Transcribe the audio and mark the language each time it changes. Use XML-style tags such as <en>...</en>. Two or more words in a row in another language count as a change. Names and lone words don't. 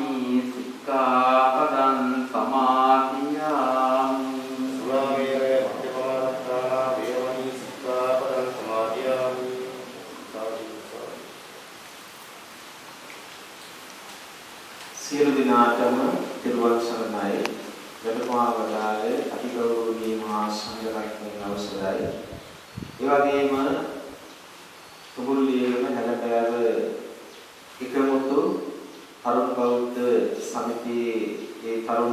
<pi>සික්ඛාපදං සමාදියාමි. සුරාමේරය මධ්‍යමානත්තා වේරමණී සික්ඛාපදං සමාදියාමි.</pi> <si>සියලු දිනාටම තිරුවන් සරණයි. වැඩමවා වදාළේ අතිගෞරවනීය මහා සංඝරත්නයේ අවසරයි. ඒ වගේම සුබුල්ලියේම හැලපෑව එකමුතු තරුණ බෞද්ධ සමිතියේ ඒ තරුණ</si>